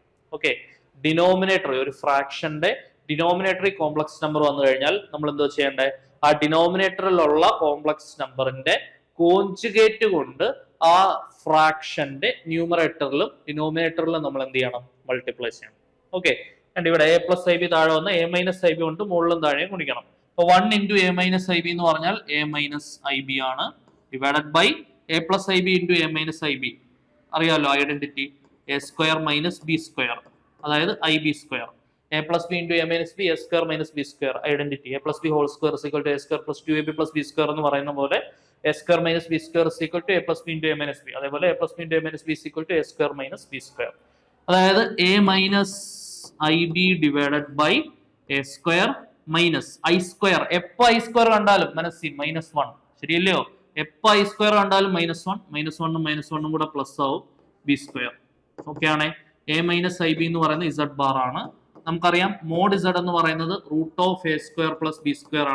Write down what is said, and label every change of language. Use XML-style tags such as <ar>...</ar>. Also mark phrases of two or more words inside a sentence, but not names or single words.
<ml>ഓക്കെ, ഡിനോമിനേറ്ററി ഒരു ഫ്രാക്ഷന്റെ ഡിനോമിനേറ്ററി</ml> <en>complex number</en> <ml>വന്നു കഴിഞ്ഞാൽ നമ്മൾ എന്തോ ചെയ്യേണ്ടത്, ആ ഡിനോമിനേറ്ററിലുള്ള</ml> <en>complex number</en> <ml>കോൺജുഗേറ്റ് കൊണ്ട് ആ ഫ്രാക്ഷന്റെ ന്യൂമറേറ്ററിലും ഡിനോമിനേറ്ററിലും നമ്മൾ എന്ത് ചെയ്യണം, മൾട്ടിപ്ലൈ ചെയ്യണം. ഓക്കെ, ഇവിടെ a+ib താഴെ വന്ന് a-ib കൊണ്ട് മുകളിലും താഴെയും ഗുണിക്കണം. അപ്പൊ 1 × a-ib എന്ന് പറഞ്ഞാൽ a-ib ആണ്,</ml> <en>divided by a+ib × a-ib.</en> <ml>അറിയാലോ ഐഡന്റിറ്റി, a² - b², അതായത് ib². a+b × a-b, a² - b², ഐഡന്റിറ്റി. a+b² = a² + 2ab + b² എന്ന് പറയുന്ന പോലെ a² - b² = a+b × a-b. അതേപോലെ a+b × a-b a² - b². അതായത് a-ib</ml> <en>divided by</en> <ml>a² - i². എപ്പോ i² കണ്ടാലും മനസ്സിൽ -1, ശരിയല്ലയോ? എപ്പോ i² കണ്ടാലും -1, -1 കൂടെ പ്ലസ് ആവും, b². ഓക്കെ ആണേ. a-ib എന്ന് പറയുന്നത് z ബാർ ആണ്. നമുക്കറിയാം മോഡ് z എന്ന് പറയുന്നത് √a² + b² ആണ്.</ml>